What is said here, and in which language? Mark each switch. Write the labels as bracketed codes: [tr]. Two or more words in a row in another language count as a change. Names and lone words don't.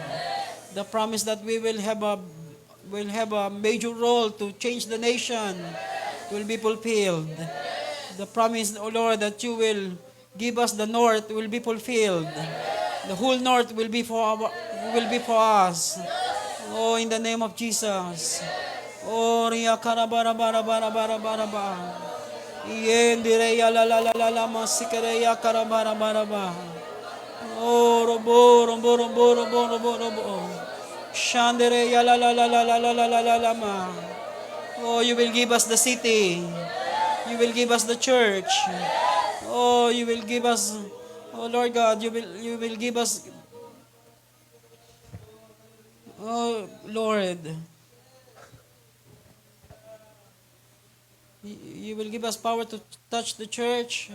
[en] The promise that we will have a major role to change the nation will be fulfilled. The promise, O Lord, that you will give us the north will be fulfilled. The whole north will be for us. Oh, in the name of Jesus. Oh, riya karabara bara bara bara bara ba. Yendire ya la la la la la masikere ya karabara bara ba. Oh, robo robo robo robo robo robo. Shandere ya la la la la la la la la la la ma. Oh, you will give us the city. You will give us the church. Oh, you will give us, oh Lord God, you will give us, oh Lord, you will give us power to touch the church.